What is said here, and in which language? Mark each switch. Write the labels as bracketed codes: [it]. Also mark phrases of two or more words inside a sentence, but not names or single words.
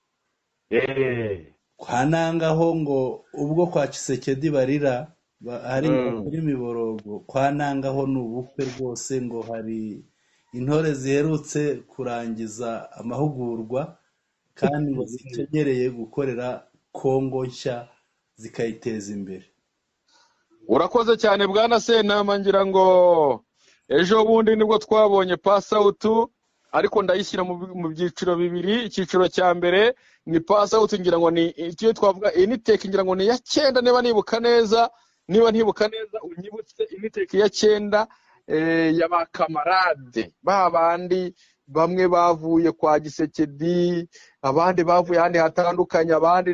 [rw] kwa Nanga ho ngo ubwo kwa Kisekedi barira hari imiborogo kwa Nanga ho n'ubukwe rwose ngo hari intore ziherutse kurangiza amahugurwa kandi ngo zitegereye gukorera Kongo nshya zikayiteza imbere urakoze cyane Bwana Sentama ngira ngo ejo bundi nibwo twabonye [en] pass out [rw] ariko ndayishyira mu byiciro bibiri icyiciro cya mbere ni [en] pass out [rw] ngira ngo ni icyo twavuga initeke ngira ngo ni ya 9 niba nibuka neza unyibutse initeke ya 9 y'abakamarade babandi bamwe bavuye kwa Gisekedi abandi bavuye handi hatandukanye abandi